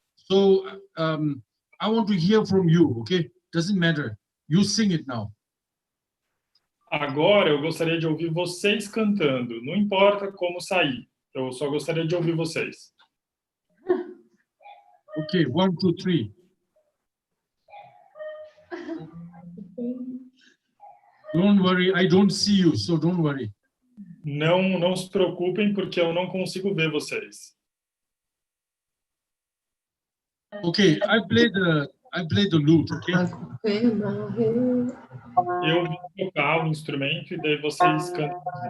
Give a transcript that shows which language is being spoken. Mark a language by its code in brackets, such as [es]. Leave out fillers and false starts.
[en] So I want to hear from you, okay? Doesn't matter. You sing it now. [pt] Agora eu gostaria de ouvir vocês cantando. Não importa como sair. Eu só gostaria de ouvir vocês. [en] Okay, 1, 2, 3. Don't worry, I don't see you, so don't worry. [pt] Não se preocupem porque eu não consigo ver vocês. [en] Okay, I play the lute, okay? [pt] Eu vou tocar o instrumento e daí vocês cantam.